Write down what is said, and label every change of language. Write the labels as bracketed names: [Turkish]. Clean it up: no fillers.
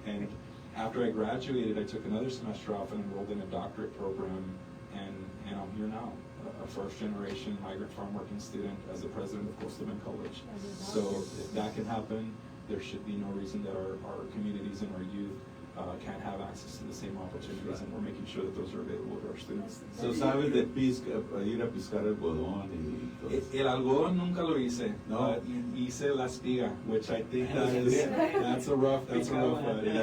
[English] And after I graduated, I took another semester off and enrolled in a doctorate program, and I'm here now, a first-generation migrant farm working student as the president of Coastal Bend College. So if that can happen, there should be no reason that our communities and our youth can't have access to the same opportunities, and we're making sure that those are available to our students. [Spanish] So sabes de ir a piscar algodón y todo eso. El algodón nunca lo hice. No. Hice la espiga, [English] which I think that's a rough one.